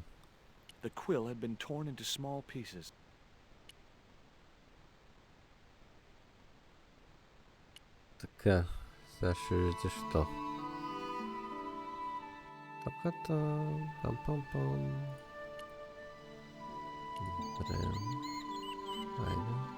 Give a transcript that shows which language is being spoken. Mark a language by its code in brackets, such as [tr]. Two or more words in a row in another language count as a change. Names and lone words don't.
[en] The quill had been torn into small pieces. [bg] Така, сега ще видите що. Тапката, пам-пам-пам. Добре. Айде.